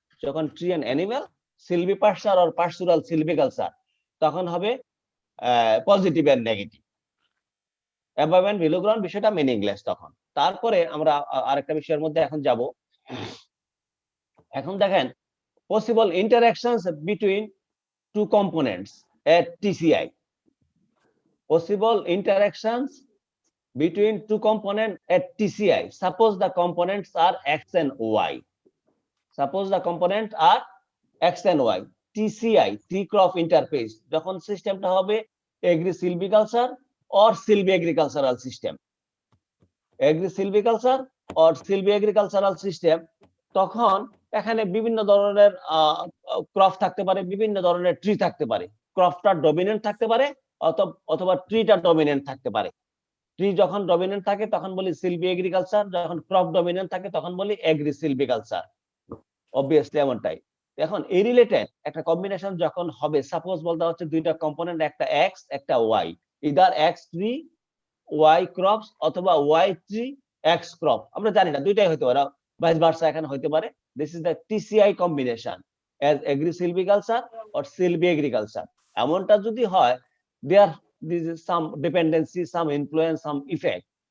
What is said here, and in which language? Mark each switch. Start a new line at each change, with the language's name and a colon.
Bangla: যখন tree and animal Sylvie পাস্চার or পাস্টুরাল সিলভিকালচার, তখন হবে positive and negative, above and below ground বিষয়টা মিনিংলেস তখন। তারপরে আমরা আরেকটা বিষয়ের মধ্যে এখন যাব। এখন দেখেন
English: Possible interactions between two components at TCI. Possible interactions between two components at TCI. Suppose the components are X and Y. Suppose the components are X and Y. TCI, tree crop interface.
Bangla: যখন সিস্টেমটা হবে agri সিলভিকালচার or Sylvie agricultural system, agri সিলভিকালচার or Sylvie agricultural system, তখন এখানে বিভিন্ন ধরনের crop থাকতে পারে, বিভিন্ন ধরনের ট্রি থাকতে পারে। ক্রপটা ডমিনেন্ট থাকতে পারে অথবা ট্রিটা ডমিনেন্ট থাকতে পারে। ট্রি যখন ডমিনেন্ট থাকে তখন বলি সিলভি এগ্রিকালচার, যখন ক্রপ ডমিনেন্ট থাকে তখন বলি এগ্রি সিলভিকালচার। অবভিয়াসলি এমনটাই। এখন এই রিলেটেড একটা কম্বিনেশন যখন হবে, সাপোজ বলতে হচ্ছে দুইটা কম্পোনেন্ট, একটা এক্স একটা Y, either x tree Y crops অথবা ওয়াই ট্রি এক্স ক্রপ, আমরা জানি না, দুইটাই হতে পারে, ভাইস ভার্সা এখানে হতে পারে।
English: This is the TCI combination as agri silviculture or silvi agriculture.
Bangla: এমনটা যদি হয়,
English: there is some dependency, some influence, some effect.